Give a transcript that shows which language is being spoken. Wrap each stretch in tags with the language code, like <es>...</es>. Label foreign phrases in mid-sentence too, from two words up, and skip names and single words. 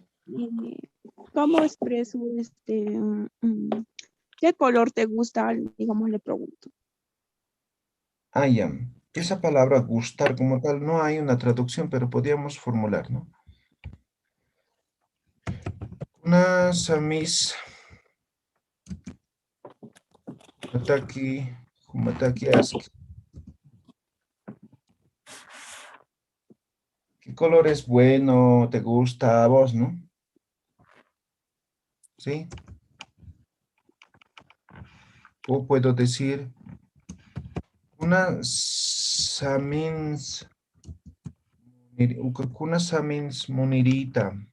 <es>¿Cómo expreso qué color te gusta? Digamos, le pregunto. Ah, ya. Esa palabra gustar como tal no hay una traducción, pero podríamos formular, ¿no?</es> <ay>Una samis humataki aski.</ay> <es>¿Qué color es bueno? ¿Te gusta a vos, no? ¿Sí? O puedo decir</es> <ay>una samins munirita.</ay>